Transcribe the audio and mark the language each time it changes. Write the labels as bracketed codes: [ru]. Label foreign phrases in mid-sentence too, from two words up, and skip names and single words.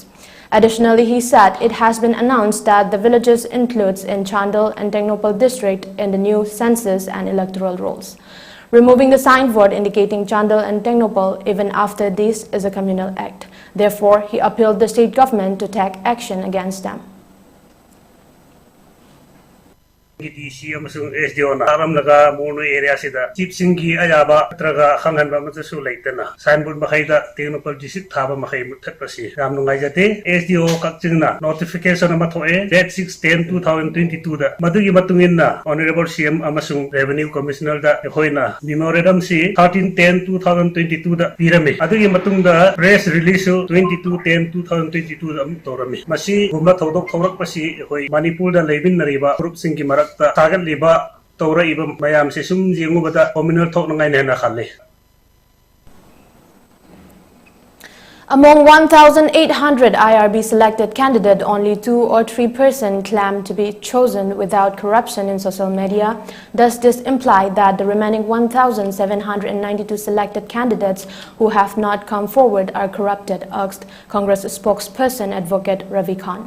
[en] Additionally, he said it has been announced that the villages includes in Chandal and Tengnopal district in the new census and electoral rolls. Removing the signboard indicating Chandal and Tengnopal even after this is a communal act. Therefore, he appealed the state government to take action against them. [mni] DC amasung SDO na aram laga mono area sida chief singi ayaba traga khangan ba mata su laitana signboard makhaida Tengnopal district thaba makhai muthat pasi ram nungai jate SDO Kakching na notification ama thoe date 6/10/2022 da madugi matungin na [en] honorable CM [mni] amasung [en] revenue commissioner [mni] da hoina memorandum si 13/10/2022 da pirame adugi matung da [en] press release [mni] 22/10/2022 da torami masi gumna thodok thorak pasi hoi Manipur da leibin nariba group singi marak target liba taura iba mayam se sum jingu bata communal thok nangai nena khalle. [en] Among 1,800 IRB selected candidates, only 2 or 3% claim to be chosen without corruption in social media. Does this imply that the remaining 1,792 selected candidates who have not come forward are corrupted, asked Congress spokesperson Advocate Ravi Khan.